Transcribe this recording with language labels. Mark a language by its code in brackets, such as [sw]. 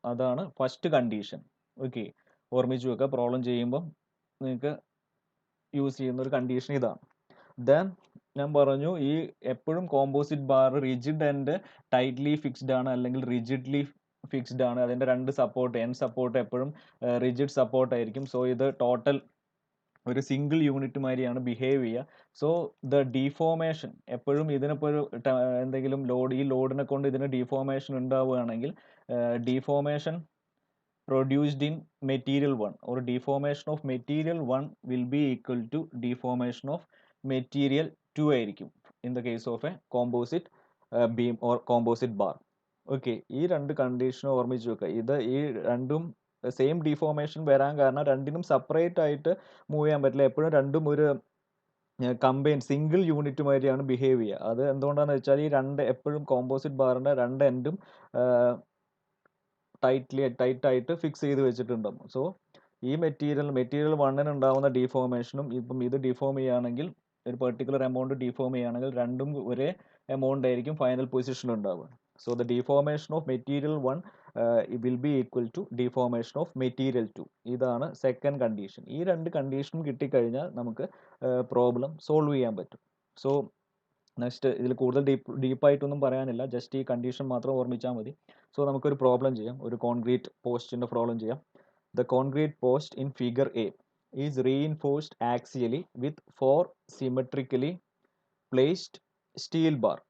[ml] അതാണ് first condition. Okay, ഓർമ്മിച്ച് വെക്കുക. പ്രോബ്ലം ചെയ്യുമ്പം നിങ്ങൾക്ക് യൂസ് ചെയ്യുന്ന ഒരു കണ്ടീഷൻ ഇതാണ്. ദെൻ ഞാൻ പറഞ്ഞു, ഈ എപ്പോഴും composite bar rigid and tightly fixed ആണ് അല്ലെങ്കിൽ റിജിഡ്ലി ഫിക്സ്ഡ് ആണ്. അതിൻ്റെ രണ്ട് സപ്പോർട്ട് എപ്പോഴും റിജിഡ് സപ്പോർട്ട് ആയിരിക്കും. സോ ഇത് ടോട്ടൽ ഒരു സിംഗിൾ യൂണിറ്റ് മാതിരിയാണ് ബിഹേവ് ചെയ്യുക. സോ ദ ഡീഫോർമേഷൻ എപ്പോഴും ഇതിനിപ്പോൾ ഒരു എന്തെങ്കിലും ഈ ലോഡിനെ കൊണ്ട് ഇതിന് ഡീഫോർമേഷൻ ഉണ്ടാവുകയാണെങ്കിൽ deformation [en] produced in material 1 or deformation of material 1 will be equal to deformation of material 2 [ml] ആയിരിക്കും [en] in the case of a composite beam or composite bar. [ml] Okay, ഈ രണ്ട് കണ്ടീഷനും ഓർമ്മിച്ച് വെക്കുക. ഈ രണ്ടും സെയിം ഡിഫോർമേഷൻ വരാൻ കാരണം രണ്ടിനും സെപ്പറേറ്റ് ആയിട്ട് മൂവ് ചെയ്യാൻ പറ്റില്ല. എപ്പോഴും രണ്ടും ഒരു കമ്പൈൻ സിംഗിൾ യൂണിറ്റ് മാതിരിയാണ് ബിഹേവ് ചെയ്യുക. അത് എന്തുകൊണ്ടാണെന്ന് വെച്ചാൽ ഈ രണ്ട് എപ്പോഴും കോമ്പോസിറ്റ് ബാറിൻ്റെ രണ്ട് എൻഡും ടൈറ്റ് ആയിട്ട് ഫിക്സ് ചെയ്ത് വെച്ചിട്ടുണ്ടാവും. സോ ഈ മെറ്റീരിയൽ വണ്ണിന് ഉണ്ടാവുന്ന ഡിഫോർമേഷനും ഇപ്പം ഇത് ഡിഫോം ചെയ്യുകയാണെങ്കിൽ ഒരു പെർട്ടിക്കുലർ എമൗണ്ട് ഡിഫോം ചെയ്യുകയാണെങ്കിൽ രണ്ടും ഒരേ എമൗണ്ട് ആയിരിക്കും ഫൈനൽ പൊസിഷനിൽ ഉണ്ടാവുക. [en] So the deformation of material one will be equal to deformation of material two. [ml] ഇതാണ് സെക്കൻഡ് കണ്ടീഷൻ. ഈ രണ്ട് കണ്ടീഷനും കിട്ടിക്കഴിഞ്ഞാൽ നമുക്ക് പ്രോബ്ലം സോൾവ് ചെയ്യാൻ പറ്റും. സോ നെക്സ്റ്റ് ഇതിൽ കൂടുതൽ ഡീപ്പായിട്ടൊന്നും പറയാനില്ല, ജസ്റ്റ് ഈ കണ്ടീഷൻ മാത്രം ഓർമ്മിച്ചാൽ മതി. സോ നമുക്കൊരു പ്രോബ്ലം ചെയ്യാം, ഒരു കോൺക്രീറ്റ് പോസ്റ്റിൻ്റെ പ്രോബ്ലം ചെയ്യാം. [en] The concrete post in figure A is reinforced axially with 4 symmetrically placed steel bar.